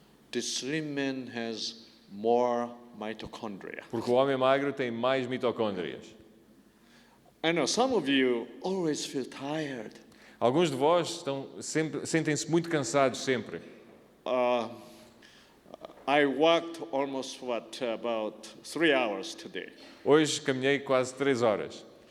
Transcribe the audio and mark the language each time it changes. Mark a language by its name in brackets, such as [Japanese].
[English] The slim man has more mitochondria. [Portuguese] Porque o homem magro tem mais mitocôndrias. [English] I know some of you always feel tired. [Portuguese] Alguns de vós sentem-se muito cansados sempre. [English] I walked almost about 3 hours today. [Portuguese] Hoje caminhei quase 3 horas.